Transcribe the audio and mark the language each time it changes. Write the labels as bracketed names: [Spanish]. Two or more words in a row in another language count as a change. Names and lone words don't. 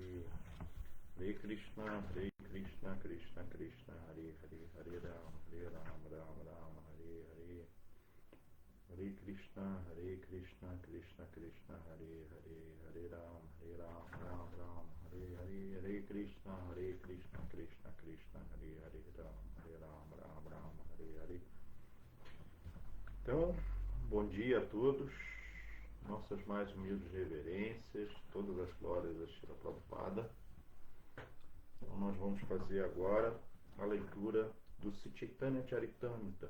[Sanskrit] हरे कृष्ण, कृष्ण, कृष्ण, हरे हरे, हरे राम, राम, हरे हरे. हरे कृष्ण, कृष्ण, कृष्ण, हरे हरे, हरे राम, राम, हरे हरे. हरे कृष्ण, कृष्ण, कृष्ण, हरे हरे, राम, हरे हरे. [Portuguese] Então, bom dia a todos, nossas mais humildes reverências, todas as glórias a Srila Prabhupada. Então, nós vamos fazer agora a leitura do Sri Chaitanya Charitamrita.